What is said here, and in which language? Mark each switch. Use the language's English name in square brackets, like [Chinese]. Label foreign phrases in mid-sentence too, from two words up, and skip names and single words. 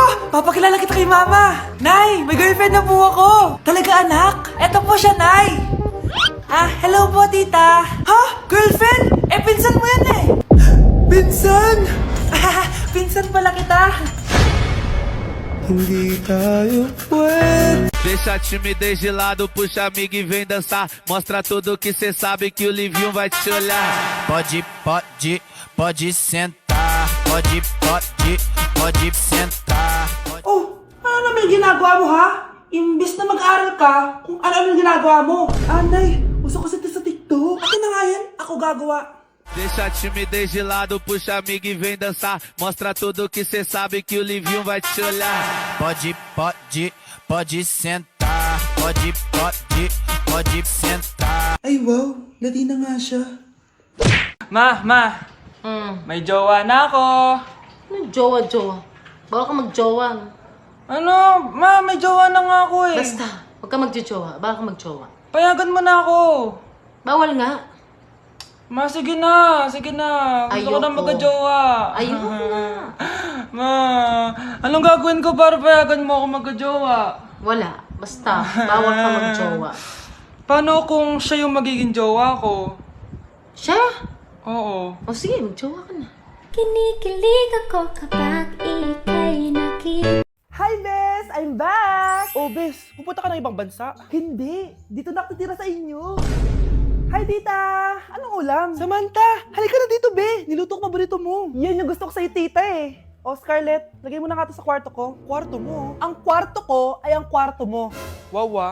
[Filipino] Papakilala kita kay mama. Nay, may girlfriend na po ako. Talaga anak? Eto po siya, Nay. Hello po tita. Ha? Girlfriend? Pinsan mo yan eh. Pinsan? Pinsan pala kita. Hindi tayo pwede. [Portuguese] Deixa a timidez de lado, puxa amigo e vem dançar. Mostra tudo que cê sabe que o Livinho vai te olhar. Pode sentar. Pode sentar. [Filipino] Ano naman yung ginagawa mo ha? Imbis na mag-aral ka, kung ano yung ginagawa mo. Nay, uso kasi ito sa TikTok. Akin na nga yan, ako gagawa. [Portuguese] Deixa a timidez de lado, puxa amigo e vem dançar. Mostra tudo que cê sabe que o Livinho vai te olhar. Pode sentar. Pode sentar. [Filipino] Ay wow, Latina nga siya. Ma, may jowa na ako. Ano jowa? Bawal ka magjowa. Ano? Ma, may jowa na nga ako eh. Basta, huwag ka magjowa. Bawal ka magjowa. Payagan mo na ako. Bawal nga. Ma, sige na. Gusto ko na Ayoko. magka-jowa. Ayoko na. Ma, anong gagawin ko para payagan mo ako magka-jowa? Wala. Basta, bawal ka magjowa. Paano kung siya yung magiging jowa ko? Siya? Oo. O sige, magjowa ka na. Kinikilig ako kapag ika'y nakita. Hi, Bes! [English] I'm back! [Filipino] Bes, pupunta ka ng ibang bansa? Hindi. Dito na ako titira sa inyo. Hi, tita! Anong ulam? Samantha! Halika na dito, be! Niluto ko paborito mo. Yan yung gusto ko sa'yo, tita eh. Scarlett, lagay mo na nga to sa kwarto ko. Kwarto mo? Ang kwarto ko ay ang kwarto mo.